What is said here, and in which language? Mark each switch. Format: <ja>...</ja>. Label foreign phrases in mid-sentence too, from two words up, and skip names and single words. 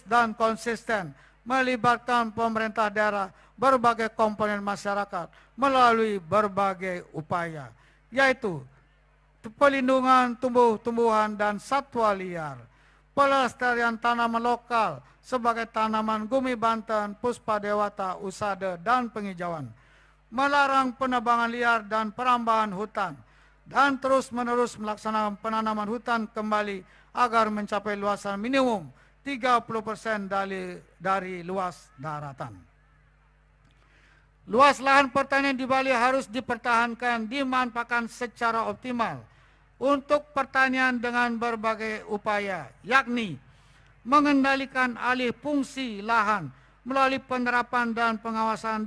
<id>dan konsisten melibatkan pemerintah daerah, berbagai komponen masyarakat melalui berbagai upaya, yaitu pelindungan tumbuh-tumbuhan dan satwa liar, pelestarian tanaman lokal sebagai tanaman gumi Banten, puspa dewata, usada, dan penghijauan, melarang penebangan liar dan perambahan hutan, dan terus-menerus melaksanakan penanaman hutan kembali agar mencapai luasan minimum 30% dari luas daratan. Luas lahan pertanian di Bali harus dipertahankan, dimanfaatkan secara optimal untuk pertanian dengan berbagai upaya, yakni mengendalikan alih fungsi lahan melalui penerapan dan pengawasan</id>